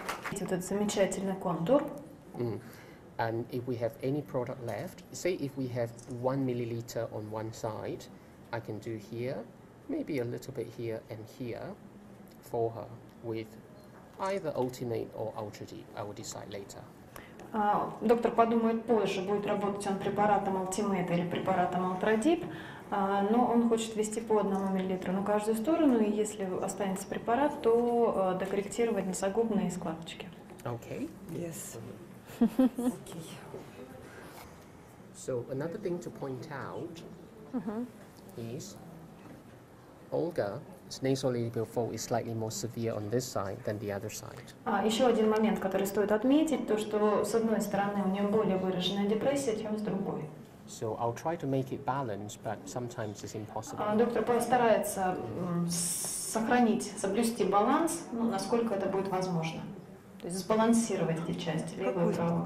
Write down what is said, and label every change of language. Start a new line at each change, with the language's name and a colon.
Russian: Вот этот замечательный контур.
English: And if we have any product left, say if we have 1 milliliter on one side, I can do here, maybe a little bit here and here for her with either Ultimate or Ultra Deep. I will decide later.
Russian: Доктор подумает позже, будет работать он препаратом Ultimate или препаратом Ultra Deep, но он хочет ввести по 1 мл на каждую сторону, и если останется препарат, то докорректировать носогубные складочки.
English: Okay. Yes. Okay. So another thing to point out is Olga's nasolabial fold is slightly more severe on this side than the other side.
Russian: Еще один момент, который стоит отметить, то что с одной стороны у нее более выраженная депрессия, чем с другой.
English: So I'll try to make it balanced, but sometimes it's impossible.
Russian: Доктор постарается сохранить, соблюсти баланс, ну, насколько это будет возможно. То есть сбалансировать эти части, левую и правую.